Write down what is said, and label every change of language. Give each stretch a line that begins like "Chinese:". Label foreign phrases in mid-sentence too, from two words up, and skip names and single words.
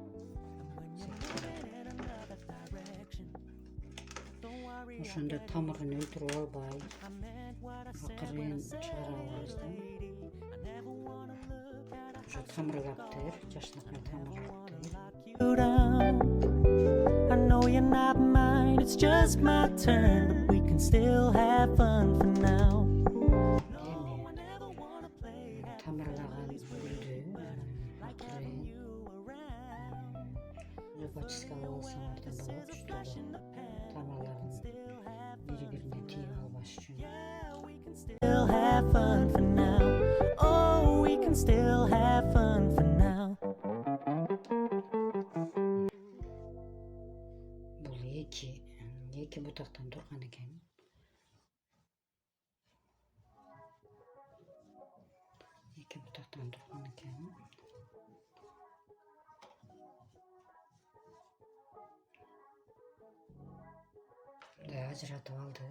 Kyrgyz: Ошондо тамырын өлтүрүп албай, акырын чыгара алабыз да. Ошо тамырлаптыр, жаштыкны тамырлаптыр.
English: I know you're not mine, it's just my turn, but we can still have fun for now.
Kyrgyz: Тамырлаган гүлдү акырын зубочисткага алсаңар да болот, чтобы тамырларын бири-бирине тийип албаш үчүн.
English: Still have fun for now. Oh, we can still have fun for now.
Kyrgyz: Бул эки бутактан турган экен. Эки бутактан турган экен. Мындай ажыратып алдык.